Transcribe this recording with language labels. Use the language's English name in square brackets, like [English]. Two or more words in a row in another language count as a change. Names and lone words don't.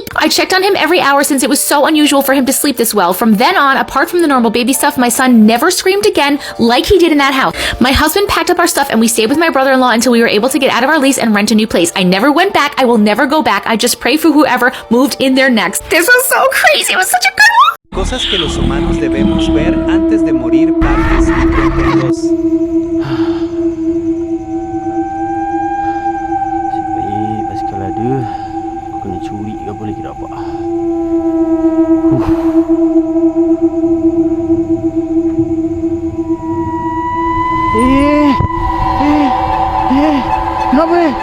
[English] I checked on him every hour since it was so unusual for him to sleep this well. From then on, apart from the normal baby stuff, my son never screamed again like he did in that house. My husband packed up our stuff and we stayed with my brother-in-law until we were able to get out of our lease and rent a new place. I never went back. I will never go back. I just pray for whoever moved in there next. This was so crazy. It was such a good one. [Spanish] Cosas que los humanos debemos ver antes de morir, parte 52. [Malay] Baik, basikal ada. Aku kena curi ke boleh ke dapat. Kenapa?